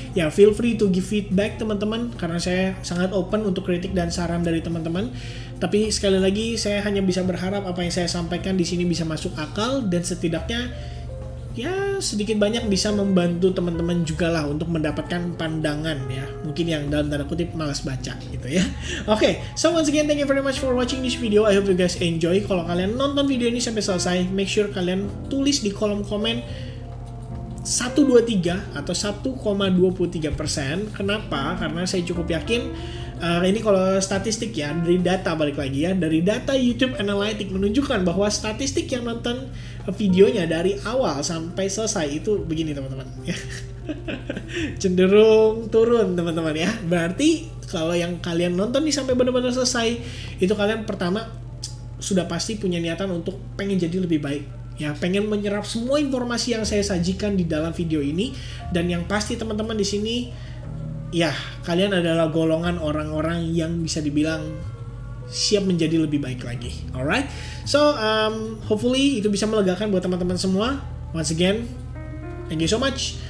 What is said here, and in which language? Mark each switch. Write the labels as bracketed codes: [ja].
[id] Ya, [en] feel free to give feedback, [id] teman-teman, karena saya sangat open untuk kritik dan saran dari teman-teman. Tapi sekali lagi saya hanya bisa berharap apa yang saya sampaikan di sini bisa masuk akal dan setidaknya ya sedikit banyak bisa membantu teman-teman juga lah untuk mendapatkan pandangan ya, mungkin yang dalam tanda kutip malas baca gitu ya. [en] Oke, so once again thank you very much for watching this video. I hope you guys enjoy. [id] Kalau kalian nonton video ini sampai selesai, [en] make sure [id] kalian tulis di kolom komen 123 atau 1,23%. Kenapa? Karena saya cukup yakin ini kalau statistik ya, dari data, balik lagi ya, dari data YouTube Analytics menunjukkan bahwa statistik yang nonton videonya dari awal sampai selesai itu begini, teman-teman ya. Cenderung turun, teman-teman ya. Berarti kalau yang kalian nonton nih sampai benar-benar selesai, itu kalian pertama sudah pasti punya niatan untuk pengen jadi lebih baik ya, pengen menyerap semua informasi yang saya sajikan di dalam video ini. Dan yang pasti teman-teman di sini ya, kalian adalah golongan orang-orang yang bisa dibilang siap menjadi lebih baik lagi. [en] Alright, so hopefully [id] itu bisa melegakan buat teman-teman semua. [en] Once again, thank you so much.